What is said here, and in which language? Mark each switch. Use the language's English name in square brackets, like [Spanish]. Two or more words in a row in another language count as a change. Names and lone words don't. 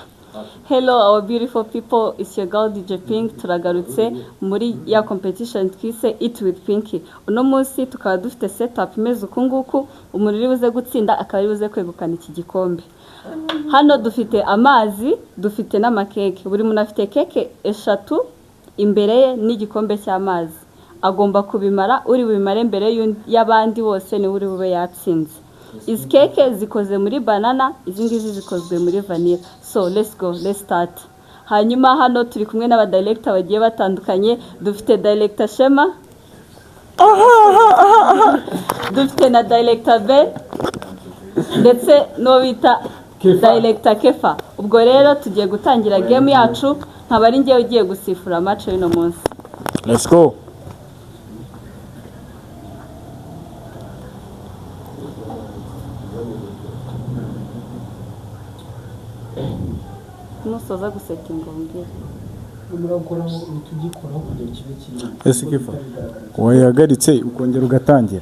[English] Hello our beautiful people, it's your girl DJ Pink. [Kinyarwanda] Turagarutse muri ya competition twise Eat with Pinky. Uno munsi tukaba dufite setup imeze uku nguku, umuntu uri buze gutsinda akaba ari buze kwegukana iki gikombe. Hano dufite amazi, dufite n'amakeke. Buri muntu afite keke 3 imbere ye n'igikombe cy'amazi. Agomba kubimara, uri bubimare mbere y'abandi bose ni uri bube yatsinze. Izi keke zikoze muri banana, izi ngizi zikozwe muri vanilla. [English] So let's go, let's start. [Kinyarwanda] Hanyuma hano turi kumwe n'aba director bagiye batandukanye. Dufite director Shema, dufite na director Ben, ndetse no bita director Kefa. Ubwo rero tugiye gutangira game yacu, nkaba ari ngiye ugiye gusifura match y'ino munsi. [English] Let's go. [Kinyarwanda] Nusoza gusetinga umbwire. Murakora tugikora kugera kibe kintu. Ese Kefa, wayagaritse ukongera ugatangira.